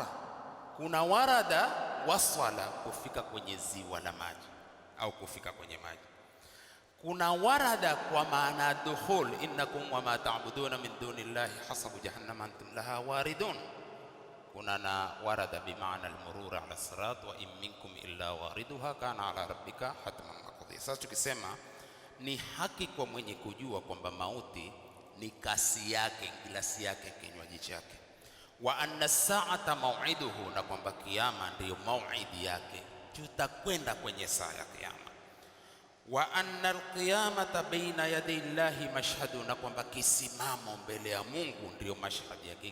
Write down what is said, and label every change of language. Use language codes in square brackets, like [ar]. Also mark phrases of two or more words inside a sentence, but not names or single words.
[sw] Kuna [ar] ورد وصل, [sw] kufika kwenye ziwa la maji au kufika kwenye maji. [ar] Kuna warada [sw] kwa maana [ar] دخول، إنكم وما تعبدون من دون الله حصب جهنم أنتم لها واردون. [sw] Kuna na [ar] ورد بمعنى المرور على الصراط وإن منكم إلا واردها كان على ربك حتما مقضيا. [sw] Sasa tukisema ni haki kwa mwenye kujua kwamba mauti ni kasi yake, glasi yake, kinywaji chake. [ar] وأن الساعة موعده, [sw] na kwamba kiyama ndiyo mauidi yake, tutakwenda kwenye saa ya kiyama. [ar] وأن القيامة بين يدي الله مشهده, [sw] na kwamba kisimamo mbele ya Mungu ndiyo mashhadi yake.